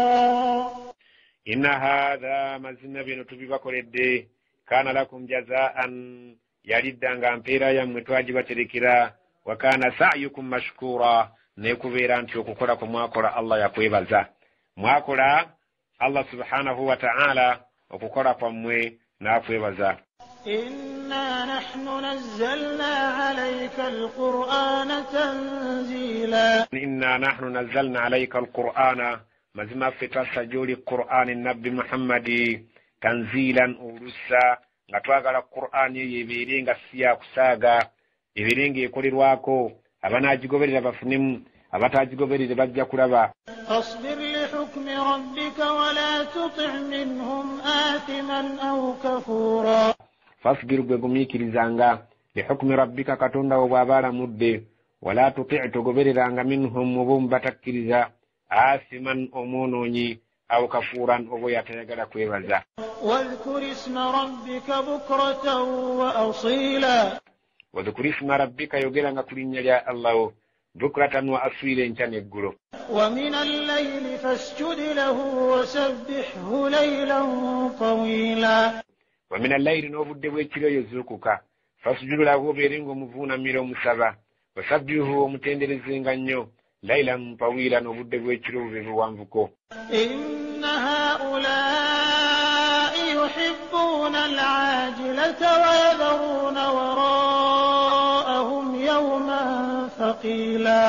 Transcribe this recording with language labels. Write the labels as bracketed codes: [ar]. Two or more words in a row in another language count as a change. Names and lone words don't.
[ar] إن هذا [lg] mazina bino tubibakoledde [ar] كان لكم جزاء [lg] yaliddanga mpeera yammwe twagibaterekera [ar] وكان سعيكم مشكورا [lg] nekubeera nti okukola kwe mwakola Allah yakwebaza. Mwakola Allah [ar] سبحانه وتعالى [lg] okukola kwammwe n'akwebaza. [ar] إنا نحن نزلنا عليك القرآن تنزيلا. إنا نحن نزلنا عليك القرآن [lg] mazima ffe twasajja qur'ani nabbi Muhammadi tanzilan olussa nga twagala qur'ani eyo ebeere nga si yakusaaga ebeere ng'ekolerwako abanaagigoberera bafunemu abataagigoberere bajja kulaba. [ar] فاصبر لحكم ربك ولا تطع منهم آثما أو كفورا. [lg] Fasbir gwe gumiikirizanga [ar] لحكم ربك [lg] katonda wo bw'aba alamudde [ar] ولا تطع' [lg] togobereranga minhum obumu batakkiriza athiman omwonoonyi [ar] أو كفورا [lg] oba yatayagala kwebaza. [ar] واذكر اسم ربك بكرة وأصيلا. واذكر اسم ربك [lg] yogeranga ku linnya lya Allah [ar] بكرة وأصيلا [lg] enkya n'eggulo. [ar] ومن الليل فاسجد له وسبحه ليلا طويلا. ومن الليل [lg] n'obudde bw'ekiro yozuukuka [ar] فاسجد له [lg] obeere ng'omuvuunamira omusaba [ar] وسبحه [lg] omutenderezenga nnyo [ar] ليلا طويلا [lg] n'obudde bw'ekiro bube buwanvuko. [ar] إن هؤلاء يحبون العاجلة ويذرون وراءهم يوما ثقيلا.